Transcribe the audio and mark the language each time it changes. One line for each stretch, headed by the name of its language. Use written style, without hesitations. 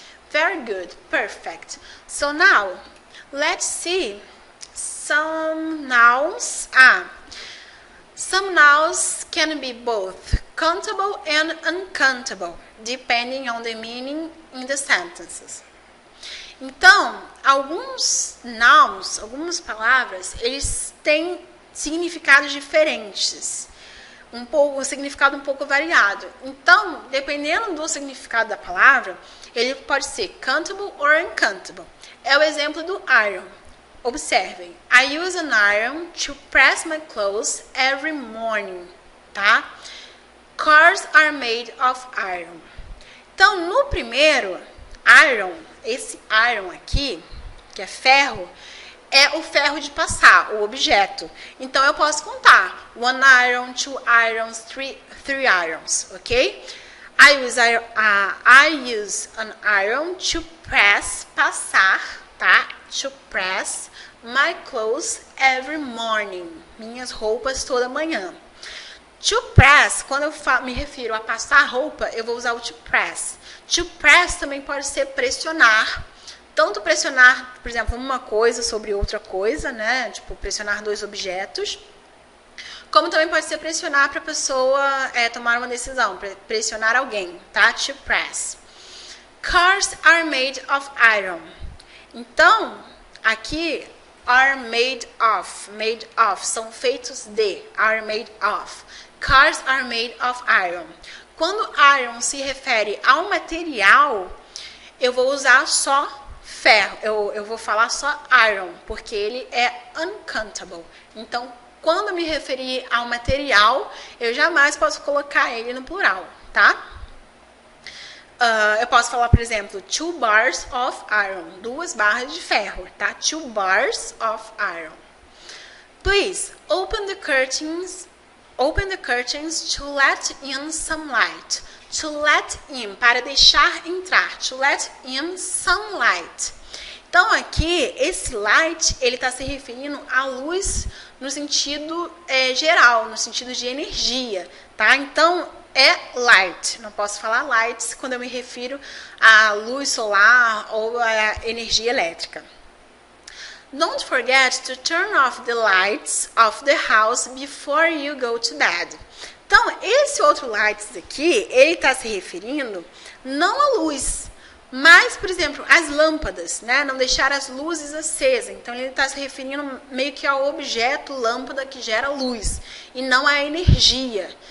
English: Very good, perfect. So now, let's see some nouns. Some nouns can be both countable and uncountable, depending on the meaning in the sentences.
Portuguese: Então, alguns nouns, algumas palavras, eles têm significados diferentes. Um significado um pouco variado. Então, dependendo do significado da palavra, ele pode ser countable or uncountable. É o exemplo do iron. Observem.
English: I use an iron to press my clothes every morning. Tá? Cars are made of iron.
Portuguese: Então, no primeiro, iron, esse iron aqui, que é ferro, é o ferro de passar, o objeto. Então, eu posso contar.
English: 1 iron, 2 irons, 3 irons, ok? I use an iron to press,
Portuguese: passar, tá?
English: To press my clothes every morning.
Portuguese: Minhas roupas toda manhã. To press, quando eu me refiro a passar roupa, eu vou usar o to press. To press também pode ser pressionar. Tanto pressionar, por exemplo, uma coisa sobre outra coisa, né? Tipo, pressionar dois objetos. Como também pode ser pressionar para a pessoa tomar uma decisão, pressionar alguém, tá?
English: To press. Cars are made of iron.
Portuguese: Então, aqui, are made of, são feitos de, are made of.
English: Cars are made of iron.
Portuguese: Quando iron se refere ao material, eu vou usar só ferro, eu vou falar só iron, porque ele é uncountable. Então, quando me referir ao material, eu jamais posso colocar ele no plural, tá? Eu posso falar, por exemplo,
English: 2 bars of iron,
Portuguese: 2 barras de ferro, tá?
English: 2 bars of iron. Please, open the curtains to let in some light. To let in,
Portuguese: para deixar entrar.
English: To let in sunlight.
Portuguese: Então, aqui, esse light, ele está se referindo à luz no sentido geral, no sentido de energia, tá? Então, é light. Não posso falar lights quando eu me refiro à luz solar ou à energia elétrica.
English: Don't forget to turn off the lights of the house before you go to bed.
Portuguese: Então, esse outro lights aqui, ele está se referindo não à luz, mas, por exemplo, às lâmpadas, né? Não deixar as luzes acesas. Então, ele está se referindo meio que ao objeto lâmpada que gera luz, e não à energia.